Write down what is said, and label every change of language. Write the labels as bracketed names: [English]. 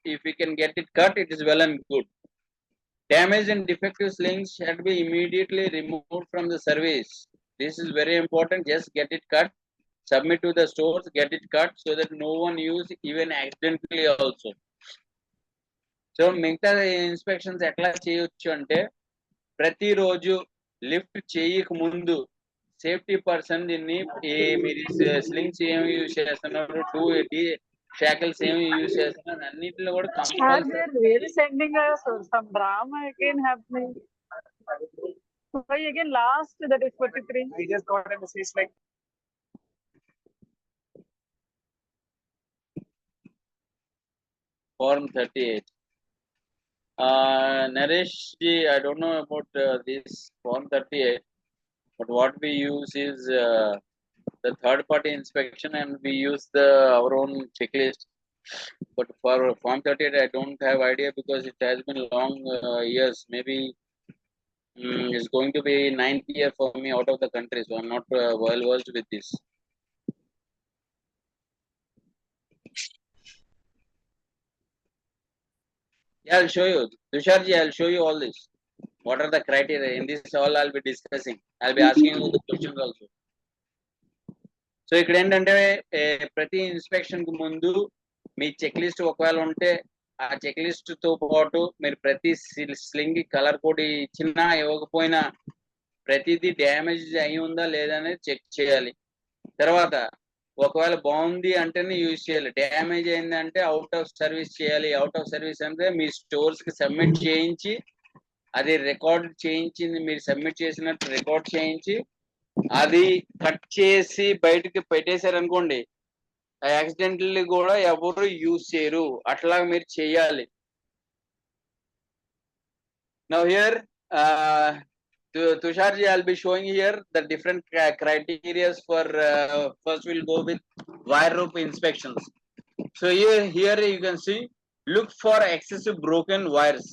[English] If we can get it cut, it is well and good. Damaged and defective slings should be immediately removed from the service. This is very important. Just get it cut, submit to the stores, get it cut, so that no one use even accidentally also. [Telugu] So మిగతా inspections ఎట్లా చేయొచ్చు అంటే, ప్రతిరోజు lift చేయక ముందు safety person దీన్ని మీరు slings ఏమి యూజ్ చేస్తున్నారు, షాకిల్స్ ఏమి యూజ్ చేస్తున్నారు, అన్నింటిలో కూడా [English] Compulsory sending us some drama again happening. Why again last, that is 43. I just got a message like Form 38. Naresh ji, I don't know about this Form 38, but what we use is the third party inspection, and we use our own checklist. But for Form 38, I don't have idea because it has been long years. Maybe it's going to be 9th year for me out of the country, so I'm not well versed with this. Yeah, I'll show you. Tusharji, I'll show you all this. What are the criteria? In this all I'll be discussing. I'll be asking you the questions also. [Telugu] So ఇక్కడ ఏంటంటే ప్రతి inspection కు ముందు మీ check list ఒకవేళ ఉంటే ఆ check list తో పాటు మీరు ప్రతి స్లింగ్ కలర్ కోడ్ ఇచ్చినా ఇవ్వకపోయినా ప్రతిదీ డ్యామేజ్ అయి ఉందా లేదా అనేది చెక్ చేయాలి. తర్వాత ఒకవేళ బాగుంది అంటేనే యూజ్ చేయాలి, డ్యామేజ్ అయిందంటే అవుట్ ఆఫ్ సర్వీస్ చేయాలి. అవుట్ ఆఫ్ సర్వీస్ అంటే మీ స్టోర్స్ కి సబ్మిట్ చేయించి, అది రికార్డ్ చేయించింది మీరు సబ్మిట్ చేసినట్టు రికార్డ్ చేయించి, అది కట్ చేసి బయటకి పెట్టేశారు అనుకోండి, యాక్సిడెంటల్లీ కూడా ఎవరు యూజ్ చేయరు. అట్లా మీరు చేయాలి. [English] Now here, Tusharji, I'll be showing here the different criteria for. First, we'll go with wire rope inspections. So here you can see, look for excessive broken wires.